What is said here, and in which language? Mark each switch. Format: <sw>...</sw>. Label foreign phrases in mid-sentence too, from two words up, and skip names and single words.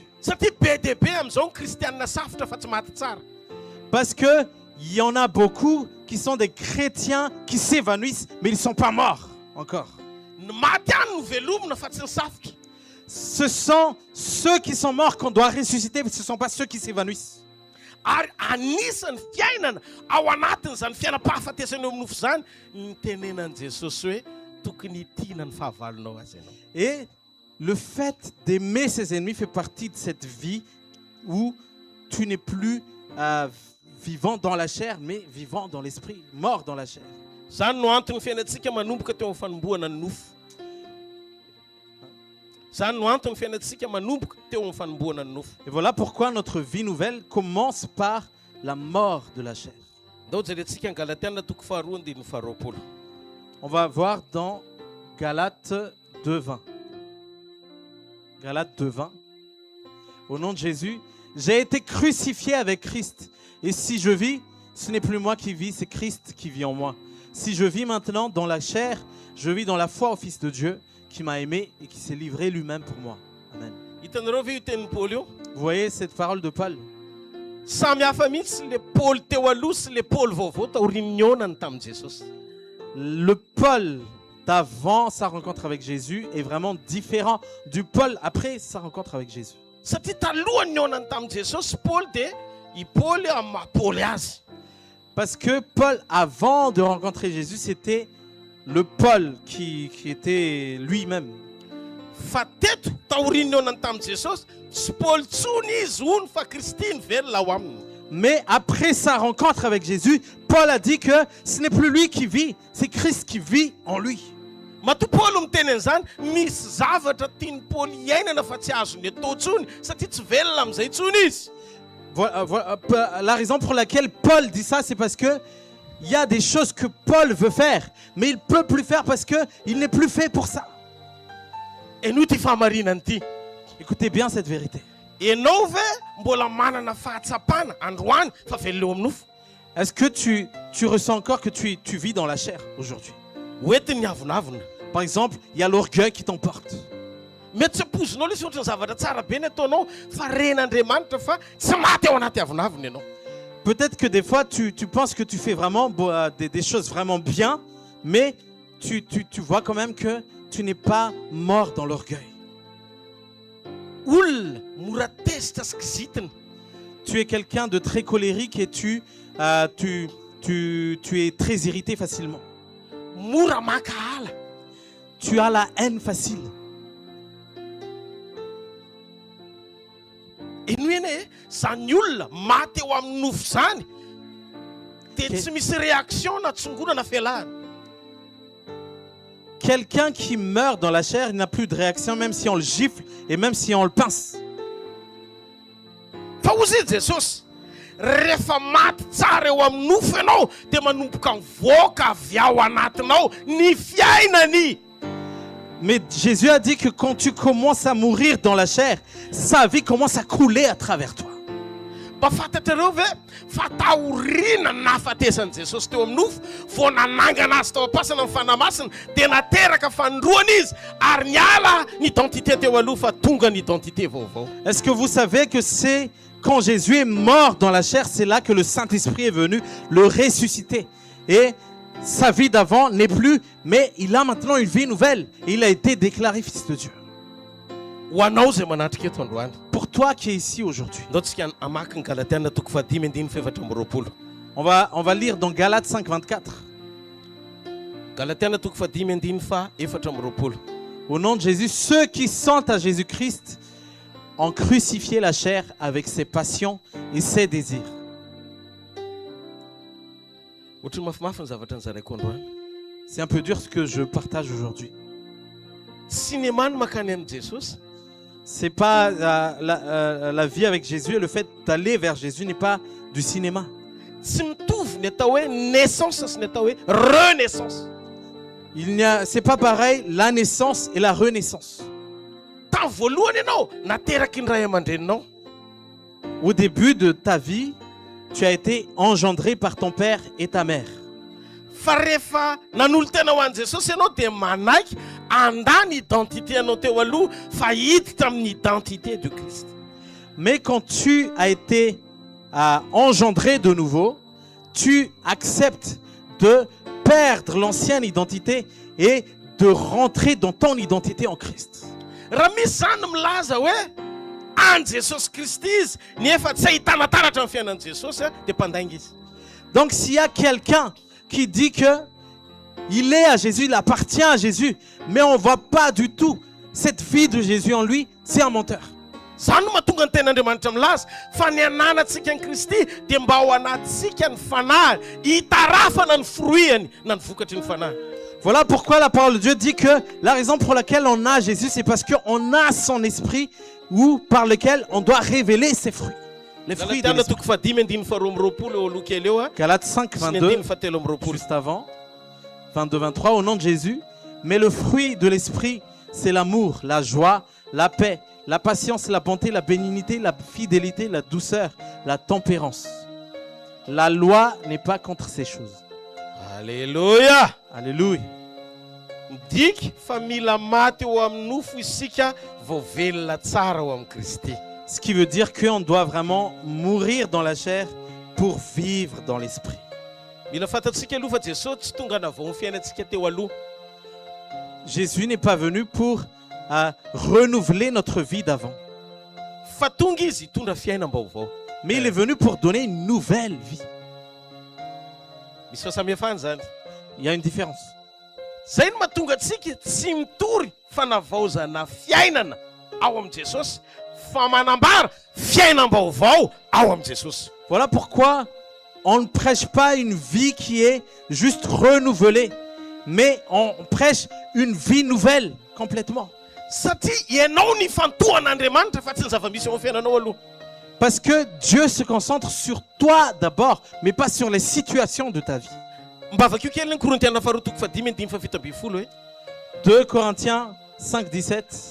<mg>Satria be dia be amin'izao ny kristianina safotra fa tsy maty tsara.</mg> <fr>Parce que il y en a beaucoup qui sont des chrétiens qui s'évanouissent mais ils ne sont pas morts encore.</fr> <mg>Ny maty ihany no velomina fa tsy ny safotra.</mg> <fr>Ce sont ceux qui sont morts qu'on doit ressusciter, mais ce ne sont pas ceux qui s'évanouissent.</fr> <mg>Ary anisan'ny fiainana ao anatin'izany fiainam-pahafatesana eo amin'ny nofo zany ny tenenan'i Jesosy hoe tokony tiana ny fahavalonao azy ianao.</mg> <fr>Et le fait d'aimer ses ennemis fait partie de cette vie où tu n'es plus vivant dans la chair, mais vivant dans l'esprit, mort dans la chair.</fr> <mg>Zany no antony fiainantsika manomboka teo amin'ny fanombohana ny nofo. Zany no antony fiainantsika manomboka teo amin'ny fanombohana ny nofo.</mg> <fr>Et voilà pourquoi notre vie nouvelle commence par la mort de la chair.</fr> <mg>Ndao jerentsika ny Galatiana 2:20.</mg> <fr>On va voir dans Galates 2:20. Galates 2:20. Au nom de Jésus, j'ai été crucifié avec Christ. Et si je vis, ce n'est plus moi qui vis, c'est Christ qui vit en moi. Si je vis maintenant dans la chair, je vis dans la foi au Fils de Dieu qui m'a aimé et qui s'est livré lui-même pour moi. Amen.</fr> <mg>Hitanareo ve io tenin'ny Paul io?</mg> <fr>Vous voyez cette parole de Paul?</fr> <mg>Samy hafa mihitsy le Paul teo aloha sy le Paul vaovao taorian'ny aonany tamin'i Jesosy.</mg> <fr>Le Paul d'avant sa rencontre avec Jésus est vraiment différent du Paul après sa rencontre avec Jésus.</fr> <mg>Satria talohan'ny aonany tamin'i Jesosy Paul dia i Paul amin'ny maha-Paul azy.</mg> <fr>Parce que Paul, avant de rencontrer Jésus, c'était le Paul qui était lui-même.</fr> <mg>Fa teto taorian'ny aonany tamin'i Jesosy tsy Paul tsony izy hono fa Kristy nivelona ao aminy.</mg> <fr>Mais après sa rencontre avec Jésus, Paul a dit que ce n'est plus lui qui vit, c'est Christ qui vit en lui.</fr> <mg>Matoa Paul miteny an'izany misy zavatra tiany Paul iainana fa tsy azony atao tsony satria tsy velona amin'izay tsony izy.</mg> <fr>Voilà, la raison pour laquelle Paul dit ça, c'est parce que il y a des choses que Paul veut faire, mais il ne peut plus faire parce qu'il n'est plus fait pour ça.</fr> <mg>Ianao ty fahamarinany ty.</mg> <fr>Écoutez bien cette vérité.</fr> <mg>Ianao ve mbola manana fahatsapana androany fa velona eo amin'ny nofo?</mg> <fr>Est-ce que tu ressens encore que tu vis dans la chair aujourd'hui?</fr> <mg>Hoentiny avonavona.</mg> <fr>Par exemple, il y a l'orgueil qui t'emporte.</fr> <mg>Mety tsy ampozinao lesy ohatrany zavatra tsara be ny ataonao fa ren'Andriamanitra fa tsy maty ao anaty avonavona ianao.</mg> <fr>Peut-être que des fois, tu penses que tu fais vraiment des choses vraiment bien, mais tu vois quand même que tu n'es pas mort dans l'orgueil.</fr> <mg>Olona mora tezitra sy kizitina.</mg> <fr>Tu es quelqu'un de très colérique et tu es très irrité facilement.</fr> <mg>Mora maka ala.</mg> <fr>Tu as la haine facile.</fr> <mg>Ino eny e zany olona maty eo amin'ny nofo zany dia tsy misy réaction na tsongona na fialahana.</mg> <fr>Quelqu'un qui meurt dans la chair, il n'a plus de réaction même si on le gifle et même si on le pince.</fr> <mg>Fa hozy Jesosy rehefa maty tsara eo amin'ny nofo ianao dia manomboka mivoaka avy ao anatinao ny fiainany.</mg> <fr>Mais Jésus a dit que quand tu commences à mourir dans la chair, sa vie commence à couler à travers toi.</fr> <mg>Mba fantatrareo ve fa taorina nahafatezan'i Jesosy teo amin'ny nofo vao nanangana azy tao am-pasana amin'ny fanamasina dia nateraka fandroana izy ary niala ny identité teo aloha fa tonga ny identité vaovao.</mg> <fr>Est-ce que vous savez que c'est quand Jésus est mort dans la chair, c'est là que le Saint-Esprit est venu le ressusciter. Et sa vie d'avant n'est plus, mais il a maintenant une vie nouvelle. Et il a été déclaré fils de Dieu.</fr> <mg>Ho anao zay manatrika eto androany.</mg> <fr>Pour toi qui es ici aujourd'hui.</fr> <mg>Ndao tsika amaky ny Galatiana toko 5:24.</mg> <fr>On va lire dans Galates 5:24.</fr> <mg>Galatiana toko 5:24.</mg> <fr>Au nom de Jésus, ceux qui sentent à Jésus-Christ ont crucifié la chair avec ses passions et ses désirs.</fr> <mg>Ohatry mafimafy ny zavatra ny zaraiko androany.</mg> <fr>C'est un peu dur ce que je partage aujourd'hui.</fr> <mg>Cinéma no makany amin'ny Jesosy.</mg> <fr>C'est pas la vie avec Jésus et le fait d'aller vers Jésus n'est pas du cinéma.</fr> <mg>Tsy mitovy ny atao hoe naissance sy ny atao hoe renaissance.</mg> <fr>C'est pas pareil la naissance et la renaissance.</fr> <mg>Tamin'ny voalohany ianao nateraky ny ray aman-dreninao.</mg> <fr>Au début de ta vie, tu as été engendré par ton père et ta mère.</fr> <mg>Fa rehefa nanolo tena ho an'i Jesosy ianao dia manaiky andany identité anao teo aloha fa hiditra amin'ny</mg> <fr>identité de Christ. Mais quand tu as été engendré de nouveau, tu acceptes de perdre l'ancienne identité et de rentrer dans ton identité en Christ.</fr> <mg>Raha misy zany milaza hoe an Jesosy Kristy izy nefa tsy ahitana taratra amin'ny fiainan'i Jesosy dia mpandainga izy.</mg> <fr>Donc s'il y a quelqu'un qui dit que il est à Jésus, il appartient à Jésus, mais on ne voit pas du tout cette vie de Jésus en lui, c'est un menteur.</fr> <mg>Zany no mahatonga ny ten'Andriamanitra milaza fa ny ananantsika ny Kristy dia mba ao anatintsika ny fanahy hitarafana ny fruiany na ny vokatry ny fanahy.</mg> <fr>Voilà pourquoi la parole de Dieu dit que la raison pour laquelle on a Jésus, c'est parce qu'on a son esprit ou par lequel on doit révéler ses fruits. Les fruits de l'esprit. Galates 5, 22, juste avant, 22, 23, au nom de Jésus. Mais le fruit de l'esprit, c'est l'amour, la joie, la paix, la patience, la bonté, la bénignité, la fidélité, la douceur, la tempérance. La loi n'est pas contre ces choses. Alléluia. Alléluia.</fr> <mg>Midika fa mila maty eo amin'ny nofo isika vao velona tsara eo amin'ny Kristy.</mg> <fr>Ce qui veut dire qu'on doit vraiment mourir dans la chair pour vivre dans l'esprit.</fr> <mg>Mila fantatsika aloha fa Jesosy tsy tonga navao ny fiainantsika teo aloha.</mg> <fr>Jésus n'est pas venu pour renouveler notre vie d'avant.</fr> <mg>Fa tonga izy hitondra fiainam-baovao.</mg> <fr>Mais il est venu pour donner une nouvelle vie.</fr> <mg>Misy fahasamihafana zany.</mg> <fr>Il y a une différence.</fr> <mg>Zay no mahatonga antsika tsy mitory fanavaozana fiainana ao amin'i Jesosy fa manambara fiainam-baovao ao amin'i Jesosy.</mg> <fr>Voilà pourquoi on ne prêche pas une vie qui est juste renouvelée, mais on prêche une vie nouvelle complètement.</fr> <mg>Satria ianao ny fantohan'Andriamanitra fa tsy ny zava-misy ao fiainanao aloha.</mg> <fr>Parce que Dieu se concentre sur toi d'abord, mais pas sur les situations de ta vie.</fr> <mg>Mbavakio kely ny Korintiana faharoa toko fadimy andimy fafito ambin'ny folo</mg> <fr>2 Corinthiens 5:17.</fr>